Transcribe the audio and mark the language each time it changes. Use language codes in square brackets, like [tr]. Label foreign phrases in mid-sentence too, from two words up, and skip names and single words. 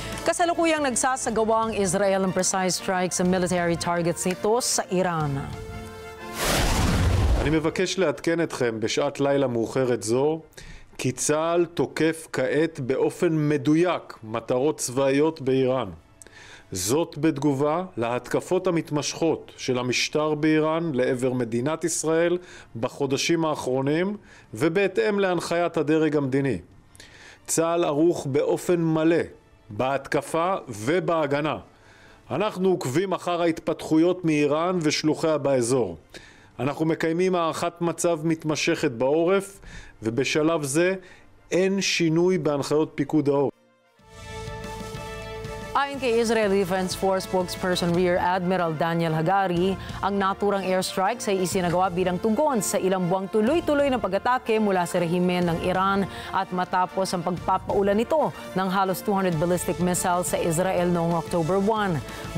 [tl] Kasalukuyang nagsasagawa ang Israel ng [en] precise strikes [tl] sa [en] military targets [tl] nito sa Iran. [he] אני מבקש לעדכן אתכם בשעת לילה מאוחרת זו כי צה"ל תוקף כעת באופן מדויק מטרות צבאיות באיראן. זאת בתגובה להתקפות המתמשכות של המשטר באיראן לעבר מדינת ישראל בחודשים האחרונים ובהתאם להנחיית הדרג המדיני. צה"ל ערוך באופן מלא בהתקפה ובהגנה. אנחנו עוקבים אחר ההתפתחויות מאיראן ושלוחיה באזור. אנחנו מקיימים הערכת מצב מתמשכת בעורף, ובשלב זה אין שינוי בהנחיות פיקוד העורף. [tl] Ayon kay Israel Defense Force spokesperson Rear Admiral Daniel Hagari, ang naturang airstrikes ay isinagawa bilang tugon sa ilang buwang tuloy-tuloy na pag-atake mula sa rehimen ng Iran at matapos ang pagpapaulan nito ng halos 200 [en] ballistic missiles [tl] sa Israel noong October 1.